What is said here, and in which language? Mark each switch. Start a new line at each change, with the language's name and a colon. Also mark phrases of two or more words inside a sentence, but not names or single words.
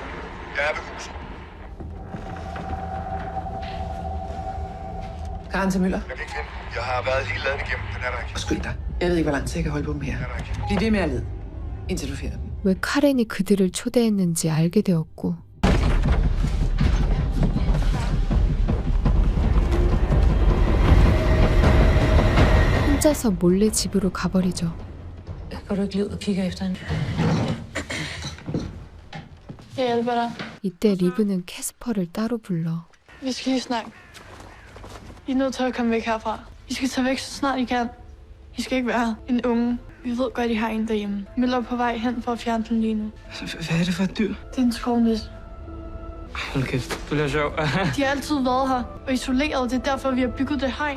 Danish: Jeg er ved huset. Karen til Møller. Jeg kan ikke finde. Jeg har været hele laden igennem. Den er der ikke. Skyld dig. Jeg ved ikke, hvor lang tid jeg kan holde på dem her. Den er der ikke. Bliv ved med at lede, indtil du finder dem.
Korean: 왜 카렌이 그들을 초대했는지 알게 되었고 혼자서 몰래 집으로 가버리죠.
Danish: Går du ikke lige ud og kigger efter hende? Jeg hjælper dig.
Korean: 이때 리브는 캐스퍼를 따로 불러
Danish: Vi skal lige snakke. I er nødt til at komme væk herfra. I skal tage væk, så snart I kan. I skal ikke være her. En unge. Vi ved godt, I har en derhjemme. Møller er på vej hen for at fjerne den lige nu. Hvad er det for et dyr? Det er en skovnis. Hold kæft, du bliver sjov. De har altid været her og isoleret. Det er derfor, vi har bygget det hegn.